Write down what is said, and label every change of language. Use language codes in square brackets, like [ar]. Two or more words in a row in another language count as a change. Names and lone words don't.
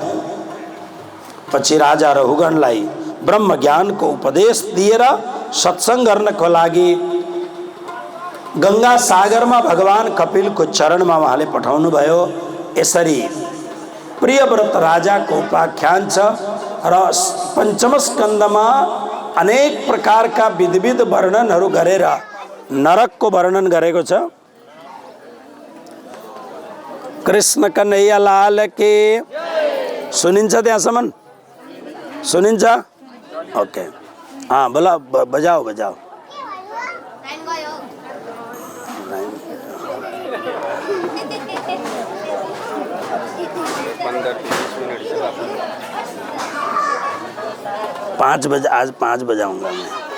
[ne] पछि राजा रहुगणलाई ब्रह्म ज्ञानको उपदेश दिएर सत्सङ्ग गर्नको लागि गङ्गा सागरमा भगवान कपिलको चरणमा उहाँले पठाउनु भयो। यसरी प्रियव्रत राजाको उपाख्यान छ र पञ्चम स्कन्धमा अनेक प्रकारका विविध वर्णनहरू गरेर नरकको वर्णन गरेको छ। कृष्ण कन्हैया लाल के सुनिन्छ त्यहाँसम्म? सुनिन्छ? [hi] ओके, हाँ बोला, बजाओ बजाओ। पाँच बजे, आज 5 बजाऊंगा मैं।